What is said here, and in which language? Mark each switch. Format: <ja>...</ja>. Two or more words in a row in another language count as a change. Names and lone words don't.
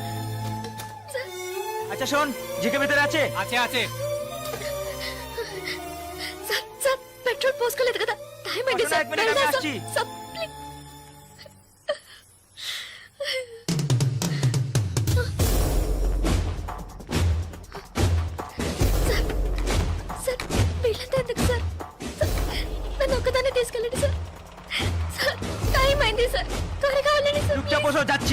<bn>আচ্ছা শোন, জিকে ভিতরে আছে? আছে আছে।</bn> <te>సార్ సార్ పెట్రోల్ పోసుకోలేదు కదా, టైం అయింది పక్కన సార్.</te> <bn>এক মিনিট, আমি</bn> <te>వెళ్దాం</te> <bn>আসছি।</bn> <te>సార్. ప్లీజ్. సార్ సార్ వీళ్ళంతా ఎందుకు సార్? సార్, నన్ను ఒక్కదాన్ని తీసుకెళ్ళండి సార్. సార్ టైం అయింది సార్, త్వరగా వెళ్ళండి సార్.</te> <bn>চুপচাপ বসো, যাচ্ছি।</bn>